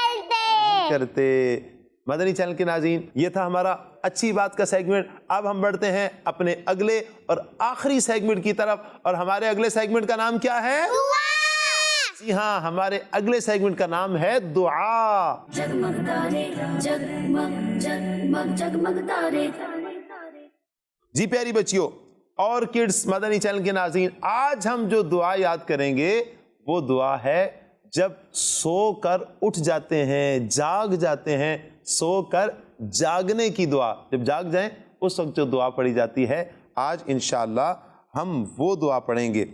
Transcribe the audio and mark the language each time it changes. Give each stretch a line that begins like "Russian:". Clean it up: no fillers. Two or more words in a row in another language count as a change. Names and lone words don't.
Urdu: کرتے۔ مدنی چینل کے ناظرین، یہ تھا ہمارا اچھی بات کا سیگمنٹ۔ اب ہم بڑھتے ہیں اپنے اگلے اور آخری سیگمنٹ کی طرف، اور ہمارے اگلے سیگمنٹ کا نام کیا ہے؟ جی ہاں، ہمارے اگلے سیگمنٹ کا نام ہے دعا۔ جگمگ تارے جگمگ جگمگ جگمگ تارے جی پیاری بچیوں اور کڈس مدنی چینل کے ناظرین، آج ہم جو دعا یاد کریں گے وہ دعا ہے جب سو کر اٹھ جاتے ہیں، جاگ جاتے ہیں، سو کر جاگنے کی دعا، جب جاگ جائیں اس وقت جو دعا پڑھی جاتی ہے، آج انشاءاللہ ہم وہ دعا پڑھیں گے۔